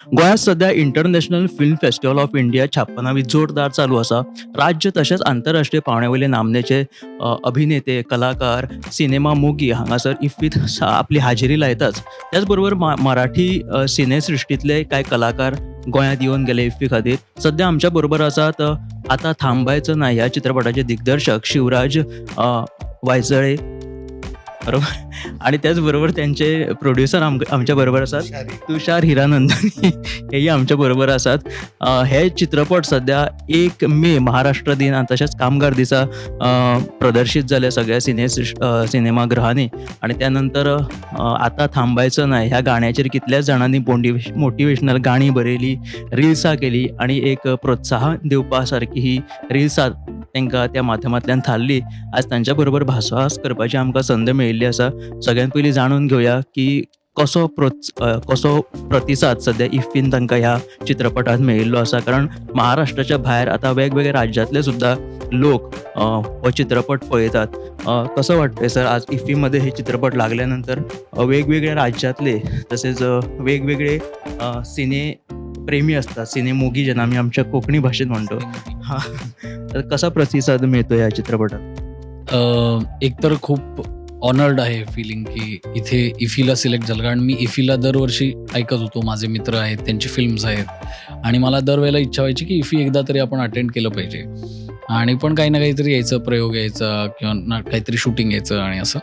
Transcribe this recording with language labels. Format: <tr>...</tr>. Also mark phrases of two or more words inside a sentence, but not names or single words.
<kok>गोंयांत सध्या इंटरनॅशनल फिल्म फेस्टिवल ऑफ इंडिया 56वी जोरदार चालू आसा. राज्य तशेंच आंतरराष्ट्रीय पांवड्यावयले नामनेचे अभिनेते, कलाकार, सिनेमा मोगी हांगासर इफ्फीत आपली हाजेरी लायताच. त्याच बरोबर मराठी सिनेसृश्टींतले कांय कलाकार गोंयांत येवन गेले इफ्फी खातीर. सध्या आमच्या बरोबर आसात आता थांबायचं नाही ह्या चित्रपटाचे दिग्दर्शक शिवराज वायचळे, बरोबर.</kok> <mr>आणि त्याचबरोबर त्यांचे प्रोड्युसर आमच्या बरोबर असतात तुषार हिरानंदानी हेही आमच्या बरोबर असतात.</mr> <kok>हे चित्रपट सध्या 1 मे महाराष्ट्र दिन आणि तशेंच कामगार दिसा प्रदर्शित जाले सगळ्या सिनेमागृहांनी. आणि त्यानंतर आता थांबायचं नाही ह्या गाण्याचेर कितल्याच जाणांनी मोटिवेशनल गाणी बरयली, रिल्सां केली आणि एक प्रोत्साहन दिवपा सारकी ही रिल्सां तांकां त्या माध्यमांतल्यान थारली. आज तांच्या बरोबर भासाभास करपाची आमकां संद मेळिल्ली आसा. सगळ्यात पयलीं जाणून घेवया की कसो प्रतिसाद सध्या इफ्फीन तांकां ह्या चित्रपटांत मेळिल्लो आसा. कारण महाराष्ट्राच्या भायर आतां वेगवेगळ्या राज्यांतले सुद्दां लोक हो चित्रपट पळयतात.</kok> <mr>कसं वाटतंय सर आज इफ्फीमध्ये हे चित्रपट लागल्यानंतर वेगवेगळ्या राज्यातले तसेच वेगवेगळे सिने प्रेमी असतात, सिनेमोगी ज्यांना आम्ही आमच्या कोकणी भाषेत म्हणतो. हां, तर कसा प्रतिसाद मिळतो या चित्रपटात? एकतर खूप ऑनर्ड आहे फीलिंग की इथे इफीला सिलेक्ट झालं, कारण मी इफीला दरवर्षी ऐकत होतो, माझे मित्र आहेत, त्यांची फिल्म्स आहेत आणि मला दरवेळेला इच्छा व्हायची की इफी एकदा तरी आपण अटेंड केलं पाहिजे आणि पण काही ना काहीतरी यायचं, प्रयोग यायचा किंवा काहीतरी शूटिंग यायचं आणि असं.</mr>